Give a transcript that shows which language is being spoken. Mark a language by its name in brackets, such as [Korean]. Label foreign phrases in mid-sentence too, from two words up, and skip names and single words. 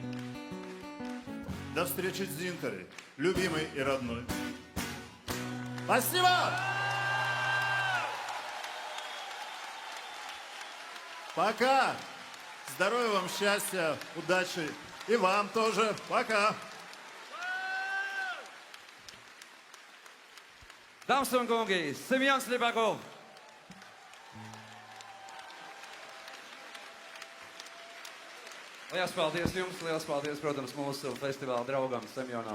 [Russian] До встречи, Дзинтаре, любимый и родной. Спасибо! Пока! Здоровья вам, счастья, удачи. И вам тоже. Пока! [Latvian] Dāmas un kungi, Semjons Libakov! Lielas paldies jums, lielas paldies, protams, mūsu festivāla draugam Semjonam.